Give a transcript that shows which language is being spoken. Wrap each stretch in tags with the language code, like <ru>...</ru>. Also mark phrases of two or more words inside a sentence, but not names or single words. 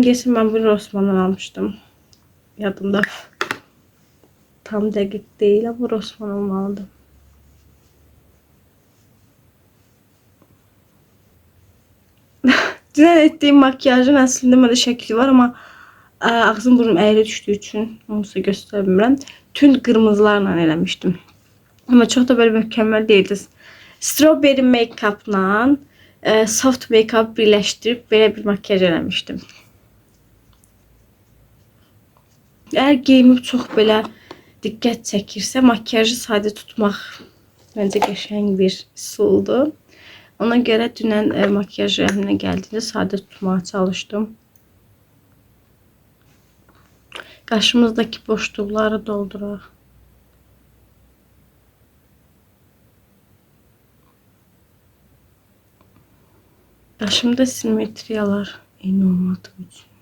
<az>Deyəsən mən bunu Rossmann'dan almışdım. Yadımda tam dəqiq deyil, amma Rossmann olmalıdır. Dünən etdiyim makyajın əslində məndə şəkli var, amma ağzım burnum əyri düşdüyü üçün onu sizə göstərə bilmirəm. Tünd qırmızılarla eləmişdim.</az> <tr>Ama çok da böyle mükemmel değildi.</tr> <en>Strawberry make-up'la soft make-up</en> <tr>birleştirip böyle bir makyaj eləmişdim.</tr> <az>Eğer geyimim</az> <tr>çok böyle</tr> <az>dikkat çəkirsə, makyajı sadə tutmaq bence qəşəng bir üsuldu.</az> <tr>Ona göre</tr> <az>dünən makyaj əlimə gəldiğinde sadə tutmaya çalıştım. Qaşımızdaki boşluqları dolduraq. Qaşımda simetriyalar eyni olmadığı üçün.</az>